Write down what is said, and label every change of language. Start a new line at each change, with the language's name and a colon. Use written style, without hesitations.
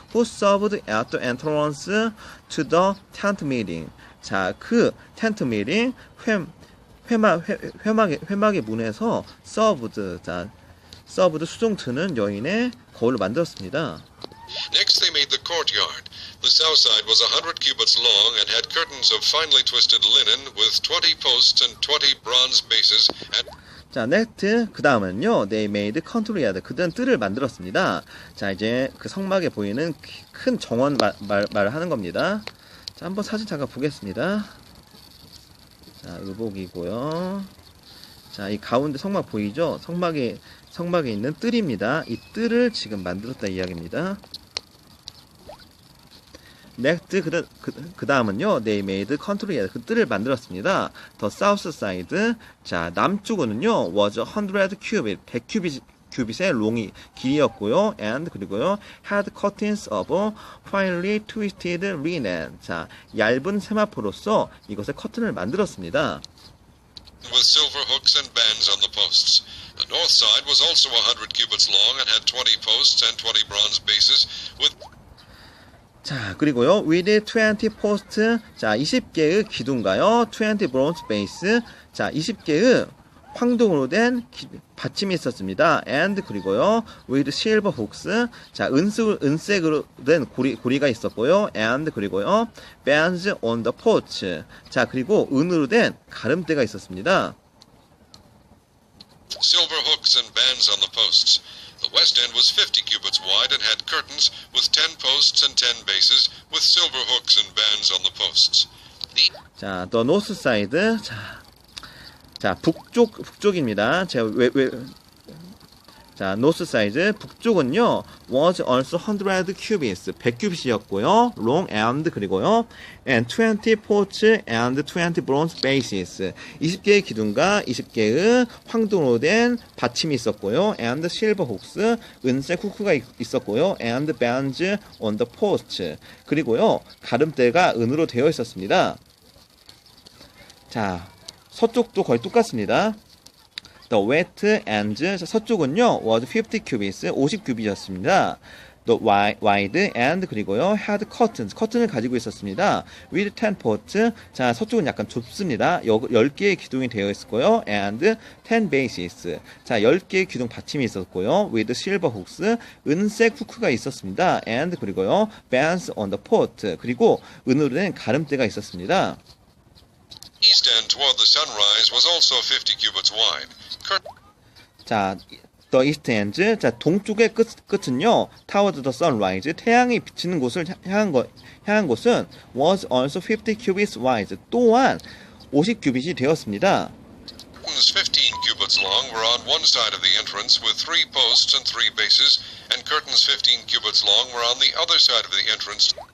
English: Who served at the entrance to the tent meeting.
Korean: 자, 그 텐트 미팅 회막의 문에서 served 수종 드는 여인의 거울을 만들었습니다.
English: Next, they made the courtyard. The south side was 100 cubits long and had curtains of finely twisted linen with 20 posts and 20 bronze bases and
Korean: 자, 넥트 그 다음은요, they made courtyard. 그들은 뜰을 만들었습니다. 자, 이제 그 성막에 보이는 큰 정원 말을 하는 겁니다. 자, 한번 사진 잠깐 보겠습니다. 자, 의복이고요. 자, 이 가운데 성막 보이죠? 성막에 있는 뜰입니다. 이 뜰을 지금 만들었다 이야기입니다. 넥트 그 다음은요, they made courtyard. 그 뜰을 만들었습니다. The south side. 자, 남쪽은요, was 100 cubit. 100큐빗의 롱이 길이였고요.
English: And 그리고요, had curtains of finely twisted linen.
Korean: 자, 얇은 세마포로서 이것의 커튼을 만들었습니다.
English: with silver hooks and bands on the posts. The north side was also 100 cubits long and had 20 posts and 20 bronze bases with
Korean: 자, 그리고요, with 20 posts. 자, 20개의 기둥가요. 20 bronze base. 자, 20개의 황동으로 된 받침이 있었습니다.
English: And 그리고요, with silver hooks.
Korean: 자, 은색으로 된 고리가 있었고요.
English: And 그리고요, bands on the porch.
Korean: 자, 그리고 은으로 된 가름대가 있었습니다.
English: silver hooks and bands on the posts. The west end was 50 cubits wide and had curtains with 10 posts and 10 bases with silver hooks and bands on the posts.
Korean: 자, the north side. 자, 북쪽입니다.
English: 자, north side, 북쪽은요, was also 100 cubits, 100큐빗이었고요, long and 그리고요, and 20 ports and 20 bronze bases, 20개의 기둥과 20개의 황동으로 된 받침이 있었고요, and silver hooks, 은색 후크가 있었고요, and bands on the post, 그리고요, 가름대가 은으로 되어 있었습니다.
Korean: 자, 서쪽도 거의 똑같습니다. The west end, 서쪽은요, was 50 cubits, 50큐빗이었습니다. The wide end, 그리고요, had curtains, 커튼을 가지고 있었습니다. With 10 ports, 자, 서쪽은 약간 좁습니다. 10개의 기둥이 되어 있었고요. And 10 bases, 자, 10개의 기둥 받침이 있었고요. With silver hooks, 은색 후크가 있었습니다. And 그리고요, bands on the port, 그리고 은으로 된 가름대가 있었습니다.
English: East end toward the sunrise was also 50 cubits wide.
Korean: 자, the east end, 자, 동쪽의 끝은요, toward the sunrise, 태양이 비치는 곳을 향한 곳은 was also 50 cubits wide, 또한 50큐빗이 되었습니다.
English: Curtains 15 cubits long were on one side of the entrance with 3 posts and 3 bases, and curtains 15 cubits long were on the other side of the entrance.